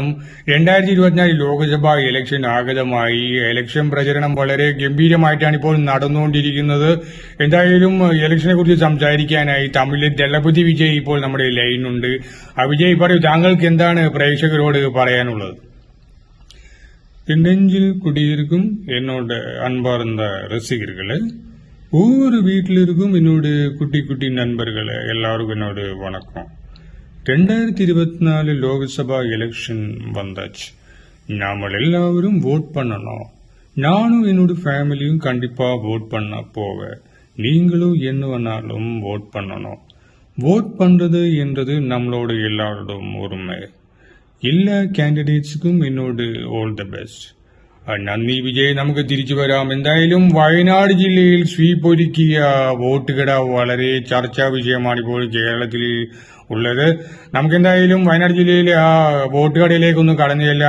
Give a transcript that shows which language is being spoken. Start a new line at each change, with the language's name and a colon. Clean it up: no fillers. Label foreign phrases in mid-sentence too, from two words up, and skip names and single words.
Malayalam: 2024 ലോക്സഭാ ഇലക്ഷൻ ആഗതമായി. ഇലക്ഷൻ പ്രചരണം വളരെ ഗംഭീരമായിട്ടാണ് ഇപ്പോൾ നടന്നുകൊണ്ടിരിക്കുന്നത്. എന്തായാലും ഇലക്ഷനെ കുറിച്ച് സംസാരിക്കാനായി തമിഴിലെ ദളപതി വിജയ് ഇപ്പോൾ നമ്മുടെ ലൈനുണ്ട്. വിജയ് പറയൂ, താങ്കൾക്ക് എന്താണ് പ്രേക്ഷകരോട് പറയാനുള്ളത്?
Tamil: நெஞ்சில் குடியிருக்கும் என்னோட அன்பார்ந்த ரசிகர்களே, ஒவ்வொரு வீட்டில் இருக்கும் என்னோட குட்டி குட்டி நண்பர்களே, எல்லாருக்கும் என்னோட வணக்கம். 2024 லோக்சபா எலெக்ஷன் வந்தாச்சு. நாம எல்லாரும் ஓட் பண்ணணும். நானும் என்னோட ஃபேமிலியும் கண்டிப்பா ஓட் பண்ண போவேன். நீங்களும் என்ன வேணாலும் ஓட் பண்ணணும். ஓட் பண்றது என்றது நம்மளோட எல்லாரோட உரிமை.
Malayalam: എല്ലാ കാൻഡിഡേറ്റ്സുക്കും എന്നോട്
English: all the best.
Malayalam: നന്ദി വിജയ്. നമുക്ക് തിരിച്ചു വരാം. എന്തായാലും വയനാട് ജില്ലയിൽ സ്വീപ്പ് ഒരുക്കിയ വോട്ടുകട വളരെ ചർച്ചാ വിഷയമാണ് ഇപ്പോൾ കേരളത്തിൽ ഉള്ളത്. നമുക്കെന്തായാലും വയനാട് ജില്ലയിലെ ആ വോട്ടുകടയിലേക്കൊന്ന് കടന്നു ചെല്ലാം.